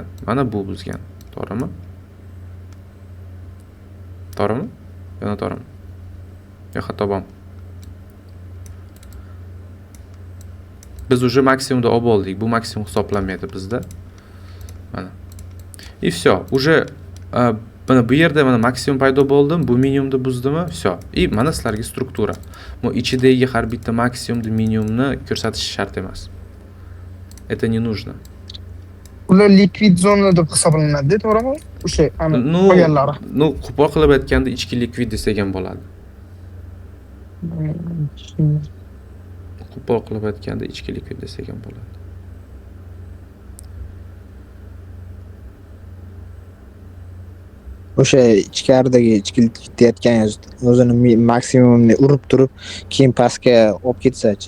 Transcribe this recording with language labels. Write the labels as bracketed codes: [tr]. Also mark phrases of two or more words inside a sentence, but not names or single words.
[uz] Mana bu buzgan. To'g'rimi? Yana to'g'rimi? Yo, xato bormi? Biz уже maksimumda olib oldik. Bu maksimum hisoblanmaydi bizda. Mana. [ru] И всё. [uz] Уже mana bu yerda mana maksimum paydo bo'ldi, bu minimumni buzdimi? [ru] Всё. [uz] И mana sizlarga struktura. Bu ichidagi har bitta maksimumni, minimumni ko'rsatish shart emas. [ru] Это не нужно. [uz] Ular likvid zona deb hisoblanadi, to'g'rimi? O'sha qolganlari. Ну, qo'pol qilib aytganda ichki likvid desak ham bo'ladi. Qo'pol qilib aytganda ichki likvid desak ham bo'ladi. O'sha ichkaridagi ichki likvid deyotganingiz o'zini maksimumni urib turib, keyin pastga olib ketsa-chi.